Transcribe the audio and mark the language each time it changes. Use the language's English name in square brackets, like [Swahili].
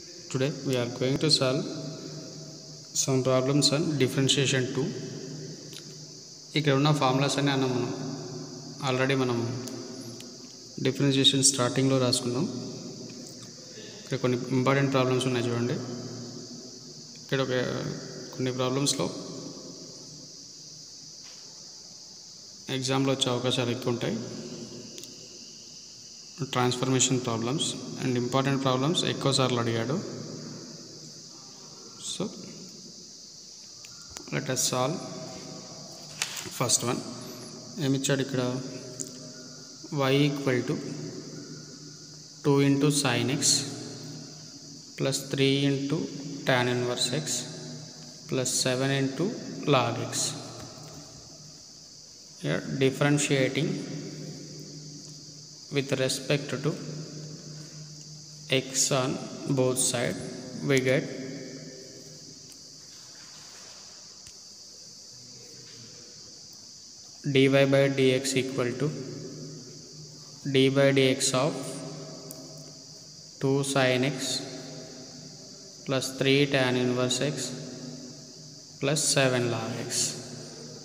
[English] Today we are going to solve some problems on differentiation 2. [Telugu] ఇక్కడ ఉన్న formulas అన్ని మనం ఆల్రెడీ డిఫరెన్షియేషన్ స్టార్టింగ్లో రాసుకున్నాం. ఇక్కడ కొన్ని ఇంపార్టెంట్ ప్రాబ్లమ్స్ ఉన్నాయి చూడండి. ఇక్కడ కొన్ని ప్రాబ్లమ్స్లో ఎగ్జామ్లో వచ్చే అవకాశాలు ఎక్కువ ఉంటాయి. Transformation problems and important problems ఎక్కువ సార్లు అడిగాడు. [English] So let us solve first one. [Telugu] ఏమిచ్చాడు ఇక్కడ? [English] y equal to 2 into sin x plus 3 into tan inverse x plus 7 into log x. Here differentiating with respect to x on both sides, we get dy by dx equal to d by dx of 2 sin x plus 3 tan inverse x plus 7 log x.